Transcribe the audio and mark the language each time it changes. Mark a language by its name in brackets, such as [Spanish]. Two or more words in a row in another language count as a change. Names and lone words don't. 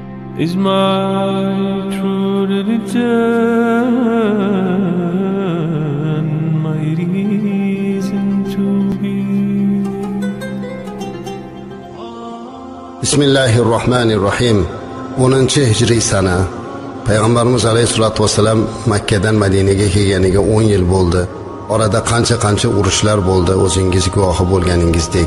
[English] is my true religion, my reason to be. [Arabic] بسم الله الرحمن الرحيم. [Uzbek] 10-hijriy sana Payg'ambarimiz [Arabic] عليه الصلاة والسلام [Uzbek] Makka dan Madinaga kelganiga 10 yil bo'ldi. Orada qancha urushlar bo'ldi, o'zingiz guvohi bo'lganingizdek.